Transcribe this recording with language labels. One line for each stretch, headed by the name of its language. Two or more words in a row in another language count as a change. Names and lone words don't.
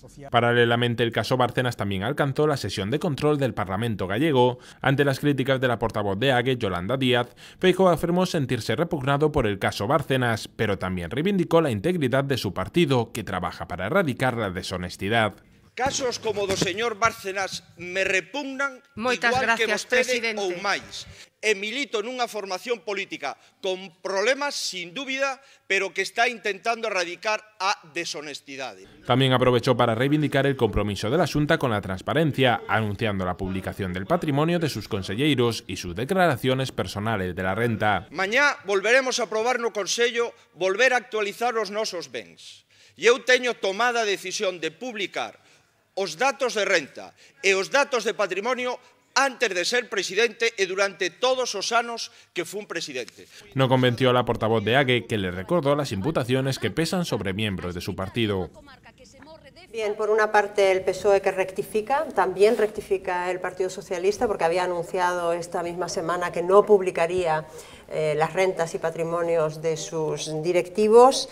Spanish: Paralelamente, el caso Bárcenas también alcanzó la sesión de control del Parlamento gallego. Ante las críticas de la portavoz de AGE, Yolanda Díaz, Feijóo afirmó sentirse repugnado por el caso Bárcenas, pero también reivindicó la integridad de su partido, que trabaja para erradicar la deshonestidad.
Galician: Casos como do señor Bárcenas me repugnan Moitas igual gracias, que vostede presidente. ou máis. E milito nunha formación política con problemas, sin dúbida, pero que está intentando erradicar a deshonestidade.
Spanish: También aprovechó para reivindicar el compromiso de la Xunta con la transparencia, anunciando la publicación del patrimonio de sus conselleiros y sus declaraciones personales de la renta.
Galician: Mañá volveremos a aprobar no Consello volver a actualizar os nosos bens. E eu teño tomada a decisión de publicar os datos de renta e os datos de patrimonio antes de ser presidente e durante todos os anos que fun presidente.
Spanish: No convenció a la portavoz de AGE, que le recordó las imputaciones que pesan sobre miembros de su partido. Bien, por una parte el PSOE que rectifica, también rectifica el Partido Socialista porque había anunciado esta misma semana que no publicaría las rentas y patrimonios de sus directivos.